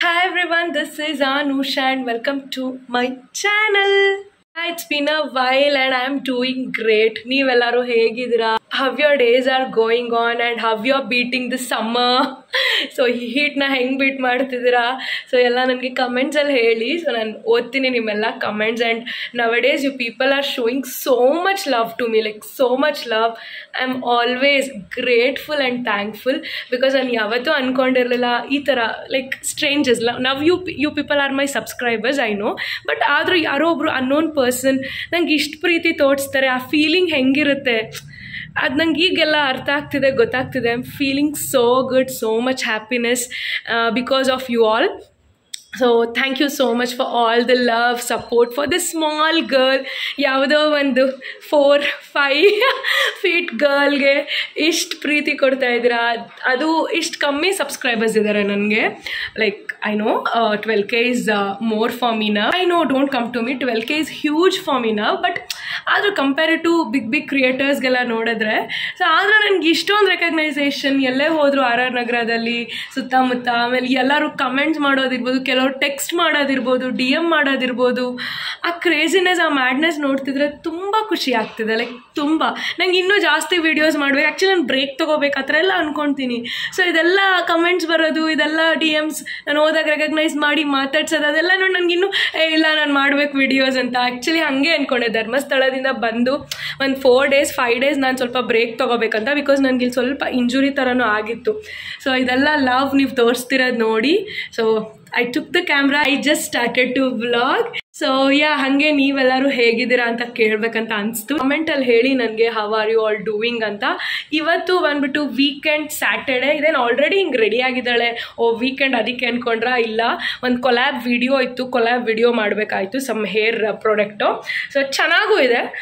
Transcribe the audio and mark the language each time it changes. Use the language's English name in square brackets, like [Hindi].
[English] everyone, this is Anusha and welcome to my channel. It's been a while and I'm doing great. [Kannada] ನೀವೆಲ್ಲರೂ ಹೇಗಿದ್ದೀರಾ? [English] How your days are going on and how you're beating the summer? [Kannada] So ಹೀಟ್ನ ಹೆಂಗೆ beet ಮಾಡ್ತಿದ್ದೀರಾ? So ಎಲ್ಲ ನನಗೆ ಕಮೆಂಟ್ಸಲ್ಲಿ ಹೇಳಿ. So ನಾನು ಓದ್ತೀನಿ ನಿಮ್ಮೆಲ್ಲ comments [English] And nowadays you people are showing so much love to me, like so much love. I am always grateful and thankful because [Kannada] ನಾನು ಯಾವತ್ತೂ ಅಂದ್ಕೊಂಡಿರಲಿಲ್ಲ ಈ ಥರ ಲೈಕ್ ಸ್ಟ್ರೇಂಜರ್ಸ್ ನಾವು [English] you people are my subscribers I know, but [Kannada] ಆದರೂ ಯಾರೋ ಒಬ್ಬರು unknown person ನಂಗೆ ಇಷ್ಟು ಪ್ರೀತಿ ತೋರಿಸ್ತಾರೆ. ಆ ಫೀಲಿಂಗ್ ಹೆಂಗಿರುತ್ತೆ ಅದು ನಂಗೆ ಈಗೆಲ್ಲ ಅರ್ಥ ಆಗ್ತಿದೆ, ಗೊತ್ತಾಗ್ತಿದೆ. [English] I am feeling so good, so much happiness because of you all. So thank you so much for all the love support for the small girl. [Kannada] ಯಾವುದೋ ಒಂದು 4-5 ಫೀಟ್ ಗರ್ಲ್ಗೆ ಇಷ್ಟು ಪ್ರೀತಿ ಕೊಡ್ತಾ ಇದ್ದೀರಾ. ಅದು ಇಷ್ಟು ಕಮ್ಮಿ ಸಬ್ಸ್ಕ್ರೈಬರ್ಸ್ ಇದ್ದಾರೆ ನನಗೆ. [English] Like I know 12K is more for me now. I know, don't come to me, 12K is huge for me now, but [Kannada] ಆದರೂ ಕಂಪೇರ್ಡ್ ಟು ಬಿಗ್ ಕ್ರಿಯೇಟರ್ಸ್ಗೆಲ್ಲ ನೋಡಿದ್ರೆ ಸೊ ಆದರೂ ನನಗೆ ಇಷ್ಟೊಂದು ರೆಕಗ್ನೈಸೇಷನ್ ಎಲ್ಲೇ ಹೋದರು RR ನಗರದಲ್ಲಿ ಸುತ್ತಮುತ್ತ. ಆಮೇಲೆ ಎಲ್ಲರೂ ಕಮೆಂಟ್ಸ್ ಮಾಡೋದಿರ್ಬೋದು, ಕೆಲವರು ಟೆಕ್ಸ್ಟ್ ಮಾಡೋದಿರ್ಬೋದು, DM ಮಾಡೋದಿರ್ಬೋದು. ಆ ಕ್ರೇಜಿನೆಸ್, ಆ ಮ್ಯಾಡ್ನೆಸ್ ನೋಡ್ತಿದ್ರೆ ತುಂಬ ಖುಷಿ ಆಗ್ತಿದೆ. ಲೈಕ್ ತುಂಬ ನಂಗೆ ಇನ್ನೂ ಜಾಸ್ತಿ ವೀಡಿಯೋಸ್ ಮಾಡಬೇಕು. ಆ್ಯಕ್ಚುಲಿ ನಾನು ಬ್ರೇಕ್ ತೊಗೋಬೇಕು ಆ ಥರ ಎಲ್ಲ ಅಂದ್ಕೊಳ್ತೀನಿ. ಸೊ ಇದೆಲ್ಲ ಕಮೆಂಟ್ಸ್ ಬರೋದು, ಇದೆಲ್ಲ DMs ನಾನು ಹೋದಾಗ ರೆಕಗ್ನೈಸ್ ಮಾಡಿ ಮಾತಾಡ್ಸೋದು, ಅದೆಲ್ಲ ನೋಡಿ ನನಗಿನ್ನೂ ಇಲ್ಲ ನಾನು ಮಾಡಬೇಕು ವೀಡಿಯೋಸ್ ಅಂತ. ಆ್ಯಕ್ಚುಲಿ ಹಾಗೆ ಅಂದ್ಕೊಂಡೆ ಧರ್ಮಸ್ಥಳದಿಂದ ಬಂದು ಒಂದು 4-5 ಡೇಸ್ ನಾನು ಸ್ವಲ್ಪ ಬ್ರೇಕ್ ತೊಗೋಬೇಕಂತ. ಬಿಕಾಸ್ ನನಗೆ ಇಲ್ಲಿ ಸ್ವಲ್ಪ ಇಂಜುರಿ ಥರನೂ ಆಗಿತ್ತು. ಸೊ ಇದೆಲ್ಲ ಲವ್ ನೀವು ತೋರಿಸ್ತಿರೋದು ನೋಡಿ. [English] So I took the camera, I just started to vlog. [Kannada] So ಹಾಗೆ ನೀವೆಲ್ಲರೂ ಹೇಗಿದ್ದೀರಾ ಅಂತ ಕೇಳಬೇಕಂತ ಅನಿಸ್ತು. ಕಮೆಂಟಲ್ಲಿ ಹೇಳಿ ನನಗೆ [English] how are you all doing [Kannada] ಅಂತ. ಇವತ್ತು ಬಂದ್ಬಿಟ್ಟು ವೀಕೆಂಡ್ ಸ್ಯಾಟರ್ಡೇ. ಇದೇನು ಆಲ್ರೆಡಿ ಹಿಂಗೆ ರೆಡಿ ಆಗಿದ್ದಾಳೆ, ವೀಕೆಂಡ್ ಅದಕ್ಕೆ ಅಂದ್ಕೊಂಡ್ರಾ? ಇಲ್ಲ, ಒಂದು ಕೊಲ್ಯಾಬ್ ವಿಡಿಯೋ ಇತ್ತು, collab video ಮಾಡಬೇಕಾಯಿತು some hair product. So ಚೆನ್ನಾಗೂ ಇದೆ.